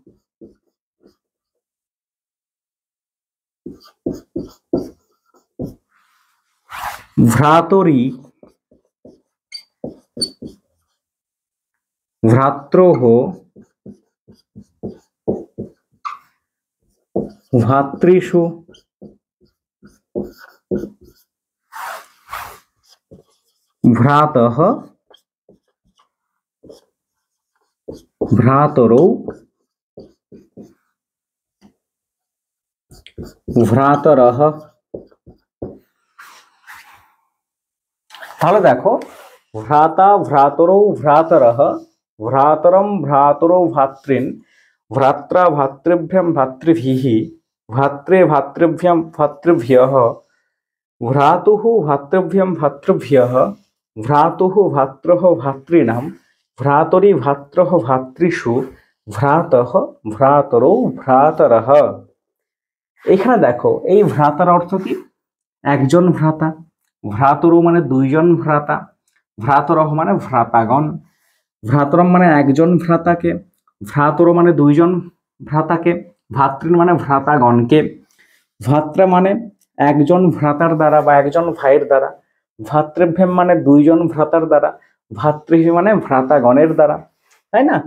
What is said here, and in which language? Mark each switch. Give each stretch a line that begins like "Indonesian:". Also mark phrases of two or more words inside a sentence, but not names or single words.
Sanskrit: ভ্রাতরি, ভ্রাত্রোঃ, ভাতৃষু, ভ্রাতঃ, ভ্রাতরৌ, ভ্রাতরः।
Bangla: তাহলে দেখো, ভ্রাতা,
Sanskrit: ভ্রাতরৌ, ভ্রাতরः, ভ্রাতরম, ভ্রাতরৌ, ভাতৃন, ভ্রাত্রা, ভাতৃভ্যাম, ভাতৃভিঃ, ভাত্রে, ভাতৃভ্যাম, ভাতৃভ্যঃ, ভ্রাতুঃ, ভাতৃভ্যাম, ভাতৃভ্যঃ, ভ্রাতুঃ ভাত্রঃ ভাতৃণাম, ভ্রাতরি ভাত্রঃ ভাতৃষু, ভ্রাতঃ ভ্রাতরৌ ভ্রাতরঃ।
Bangla: এখানে দেখো এই ভ্রাতার অর্থ কি? একজন ভ্রাতা। ভ্রাতরৌ মানে দুইজন ভ্রাতা। ভ্রাতরঃ মানে ভ্রাতাগণ। ভ্রাতরম মানে একজন ভ্রাতাকে, ভ্রাতরৌ মানে দুইজন ভ্রাতাকে, ভাতৃ মানে ভ্রাতাগণকে, ভাত্রা মানে একজন ভ্রাতার দ্বারা বা একজন ভাইয়ের দ্বারা, ভাতৃভ্যাম মানে দুইজন ভ্রাতার দ্বারা, ভাতৃ মানে ভ্রাতাগণের দ্বারা, তাই না?